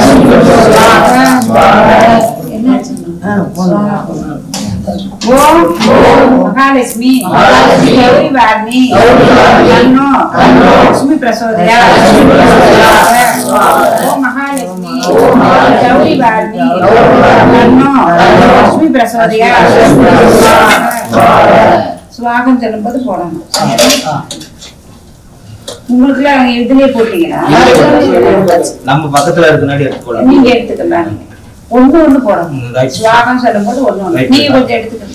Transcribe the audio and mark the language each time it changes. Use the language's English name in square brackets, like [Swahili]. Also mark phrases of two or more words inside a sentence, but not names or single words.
[Sanskrit] ओम महालक्ष्मी गौरी वारणी लक्ष्मी प्रसोदया ओम महालक्ष्मी गौरी वारणी लक्ष्मी प्रसोदया [Tamil] சுவாகம் சொல்லும்போது போடணும். உங்களுக்கு இதுலயே போட்டீங்கன்னா நம்ம பக்கத்துல இருக்கனாடி எடுத்துக்கலாம். நீங்க எடுத்துக்கலாம். ஒண்ணு ஒண்ணு போடணும். சுவாகம் சொல்லும்போது ஒண்ணு ஒண்ணு நீங்க கொஞ்சம் எடுத்துக்கணும்.